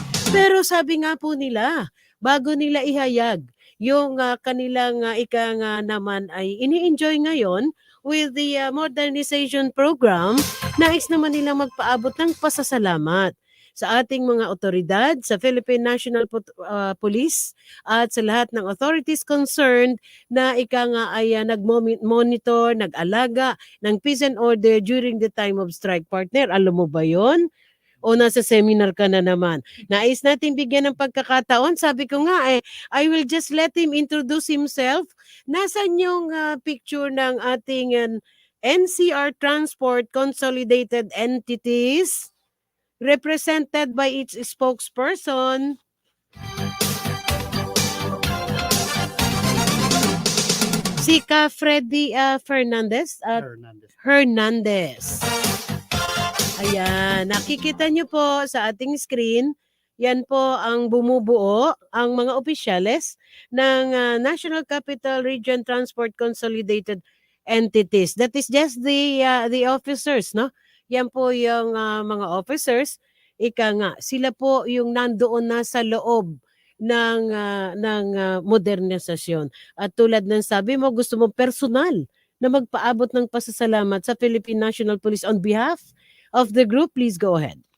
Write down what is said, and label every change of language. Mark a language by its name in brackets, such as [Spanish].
[Filipino] Pero sabi nga po nila, bago nila ihayag yung kanilang naman ay ini-enjoy ngayon [English] with the modernization program, [Filipino] nais naman nilang magpaabot ng pasasalamat sa ating mga otoridad, sa Philippine National Police at sa lahat ng authorities concerned na ay nag-monitor, nag-alaga ng [English] peace and order during the time of strike. [Filipino] Partner, alam mo ba yon? O nasa seminar ka na naman. Nais natin bigyan ng pagkakataon. Sabi ko nga [English] I will just let him introduce himself. [Filipino] Nasaan yung picture ng ating NCR Transport Consolidated Entities represented by its spokesperson. Si Ka Freddy Fernandez at Hernandez. Ayan, nakikita nyo po sa ating screen, yan po ang bumubuo, ang mga opisyales ng National Capital Region Transport Consolidated Entities. [English] That is just the officers, no? [Filipino] Yan po yung mga officers, sila po yung nandoon na sa loob ng modernisasyon. At tulad ng sabi mo, gusto mo personal na magpaabot ng pasasalamat sa Philippine National Police [English] on behalf of the group. Please go ahead.